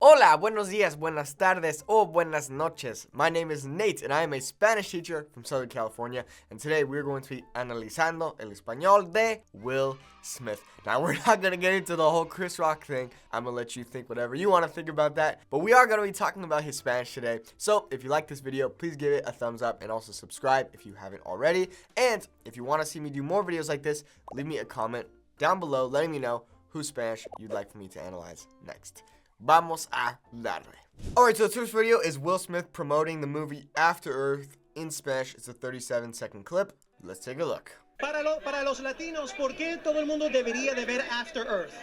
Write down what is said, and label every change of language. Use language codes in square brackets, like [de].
[es] Hola, buenos días, buenas tardes, o buenas noches. [en] My name is Nate, and I am a Spanish teacher from Southern California. And today we're going to be [es] analizando el español de Will Smith. [en] Now, we're not going to get into the whole Chris Rock thing. I'm going to let you think whatever you want to think about that. But we are going to be talking about his Spanish today. So, if you like this video, please give it a thumbs up and also subscribe if you haven't already. And if you want to see me do more videos like this, leave me a comment down below letting me know whose Spanish you'd like for me to analyze next. [es] Vamos a darle. [en] Alright, so today's video is Will Smith promoting the movie After Earth in Spanish. It's a 37-second clip. Let's take a look. [es] Para los latinos, ¿por qué todo el mundo debería de ver After Earth?